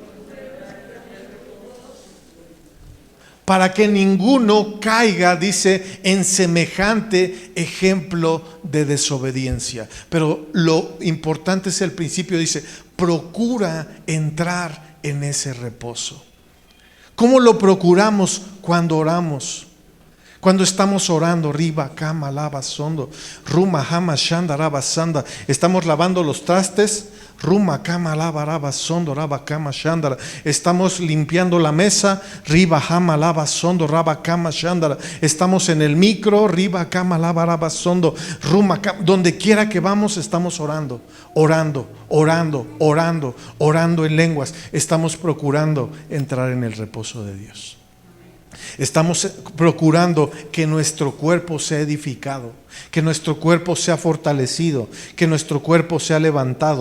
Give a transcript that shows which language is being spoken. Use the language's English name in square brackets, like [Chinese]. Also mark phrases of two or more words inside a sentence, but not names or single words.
[Spanish] Para que ninguno caiga, dice, en semejante ejemplo de desobediencia. Pero lo importante es el principio, dice: procura entrar en ese reposo. ¿Cómo lo procuramos? Cuando oramos. Cuando estamos orando, riba, kama, lava, sondo, ruma, hama, shanda, raba, sanda. Estamos lavando los trastes, ruma, kama, lava, raba, sondo, raba, kama, shanda. Estamos limpiando la mesa, riba, hama, lava, sondo, raba, kama, shanda. Estamos en el micro, riba, kama, lava, raba, sondo, ruma, kama. Donde quiera que vamos, estamos orando, orando, orando, orando, orando en lenguas. Estamos procurando entrar en el reposo de Dios. Estamos procurando que nuestro cuerpo sea edificado, que nuestro cuerpo sea fortalecido, que nuestro cuerpo sea levantado.